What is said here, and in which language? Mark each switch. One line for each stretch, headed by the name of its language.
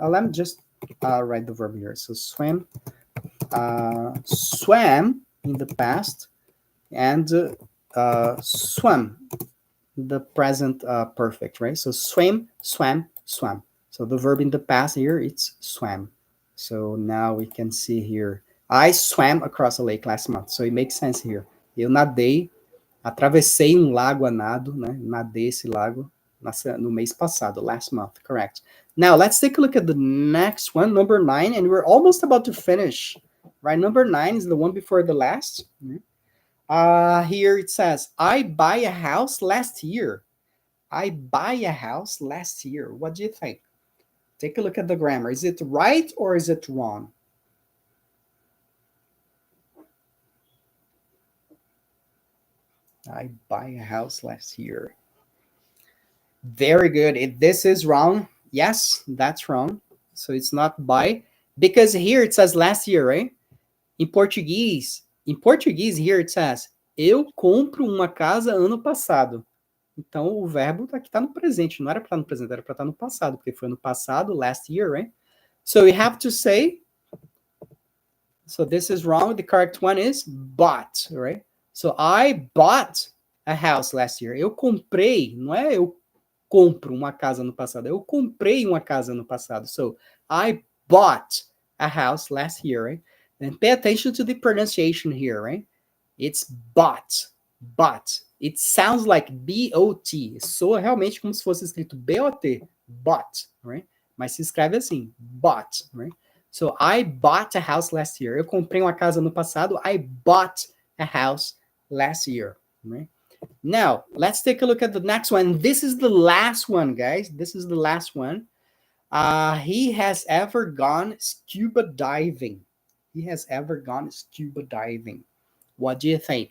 English: Let me just write the verb here. So swim, swam in the past, and swam the present perfect, right? So swim, swam, swam. So the verb in the past here, it's swam. So now we can see here, I swam across a lake last month. So it makes sense here.
Portuguese: Eu nadei, atravessei um lago a nado, né? Nadei esse lago no mês passado,
English: last month, correct. Now let's take a look at the next one, number 9, and we're almost about to finish, right? Number 9 is the one before the last. Here it says, I buy a house last year. I buy a house last year. What do you think? Take a look at the grammar. Is it right or is it wrong? I buy a house last year. Very good. This is wrong. Yes, that's wrong. So it's not buy. Because here it says last year, right?
Portuguese: Em português
English: here it says,
Portuguese: eu compro uma casa ano passado. Então, o verbo aqui está no presente, não era para estar no presente, era para estar no passado, porque foi ano passado,
English: last year, right? So we have to say, so this is wrong, the correct one is bought, right? So I bought a house last year.
Portuguese: Eu comprei, não é eu compro uma casa no passado, eu comprei uma casa no passado.
English: So I bought a house last year, right? And pay attention to the pronunciation here, right? It's bought, bought. It sounds like B-O-T.
Portuguese: Soa realmente como se fosse escrito B-O-T, bought, right? Mas se escreve assim, bought, right?
English: So I bought a house last year.
Portuguese: Eu comprei uma casa no passado.
English: I bought a house last year, right? Now, let's take a look at the next one. This is the last one, guys. This is the last one. He has ever gone scuba diving. He has ever gone scuba diving. What do you think?